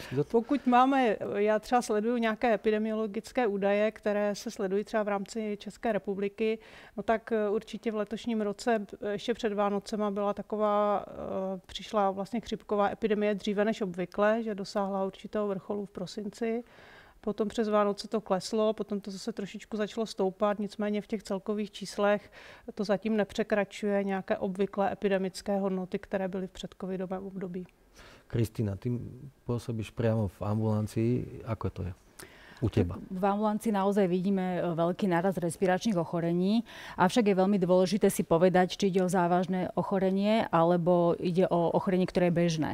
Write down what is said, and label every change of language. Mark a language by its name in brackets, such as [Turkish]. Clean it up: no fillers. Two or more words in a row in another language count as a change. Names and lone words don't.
[Czech] Pokud máme, já třeba sleduju nějaké epidemiologické údaje, které se sledují třeba v rámci České republiky, no tak určitě v letošním roce, ještě před Vánocema byla taková, přišla vlastně chřipková epidemie dříve než obvykle, že dosáhla určitého vrcholu v prosinci. Potom přes Vánoce to kleslo, potom to zase trošičku začalo stoupat, nicméně v těch celkových číslech to zatím nepřekračuje nějaké obvyklé epidemické hodnoty, které byly v předcovidovém období. [Slovak] Kristína, ty pôsobíš priamo v ambulancii. Ako to je u teba? V ambulancii naozaj vidíme veľký nárast respiračných ochorení, avšak je veľmi dôležité si povedať, či ide o závažné ochorenie, alebo ide o ochorenie, ktoré je bežné.